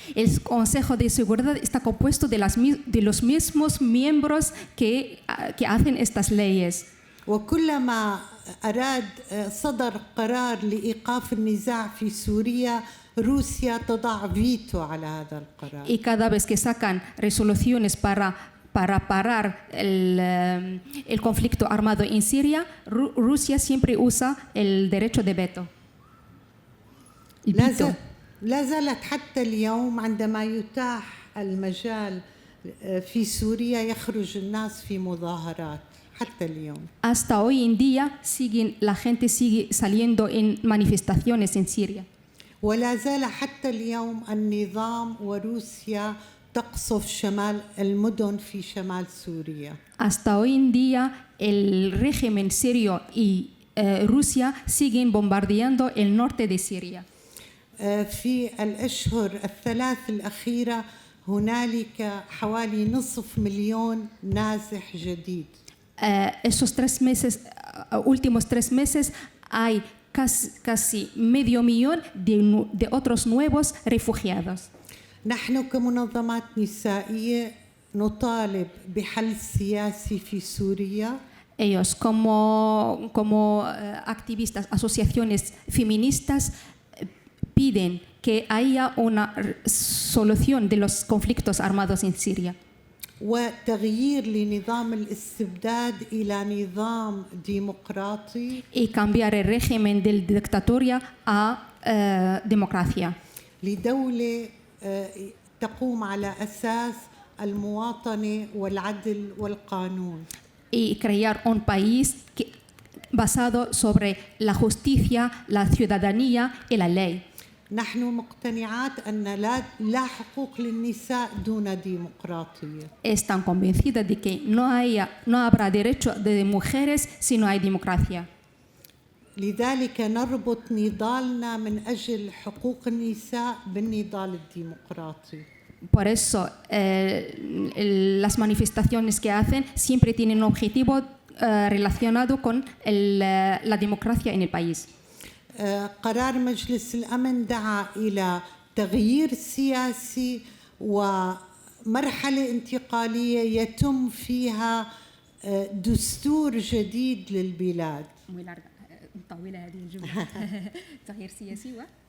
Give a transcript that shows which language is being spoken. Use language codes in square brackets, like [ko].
[es] El Consejo de Seguridad está compuesto de los mismos miembros que hacen estas leyes. [ar] وكلما صدر قرار لإيقاف النزاع في سوريا روسيا تضع فيتو على هذا القرار. [es] Y cada vez que sacan resoluciones para parar el conflicto armado en Siria, Rusia siempre usa el derecho de veto. El veto. [ar] لا زالت حتى اليوم عندما يتاح المجال في سوريا يخرج الناس في مظاهرات حتى اليوم. [es] Hasta hoy en día la gente sigue saliendo en manifestaciones en Siria. [ar] ولا زال حتى اليوم النظام وروسيا تقصف شمال المدن في شمال سوريا. [es] Hasta hoy en día el régimen sirio y Rusia siguen bombardeando el norte de Siria. [ar] في الأشهر الثلاث الأخيرة هنالك حوالي 500,000 نازح جديد. [es] Esos últimos 3 meses hay casi 500,000 de otros nuevos refugiados. [ar] نحن كمنظمات نسائية نطالب بحل سياسي في سوريا. [es] Ellos como activistas, asociaciones feministas, piden que haya una solución de los conflictos armados en Siria. [ar] وتغيير لنظام الاستبداد إلى نظام ديمقراطي. [es] Y cambiar el régimen de dictatoria a democracia. [ar] لدولة تقوم على أساس المواطنة والعدل والقانون. [es] Y crear un país basado sobre la justicia, la ciudadanía y la ley. [ar] نحن مقتنعات أن لا حقوق للنساء دون ديمقراطية. [es] Están convencidas de que no habrá derecho de mujeres si no hay democracia. [ar] لذلك نربط نضالنا من أجل حقوق النساء بالنضال الديمقراطي. [es] Por eso las manifestaciones que hacen siempre tienen un objetivo relacionado con la democracia en el país. [ar] قرار مجلس الأمن دعا إلى تغيير سياسي ومرحلة انتقالية يتم فيها دستور جديد للبلاد. طويلة هذه الجملة. تغيير سياسي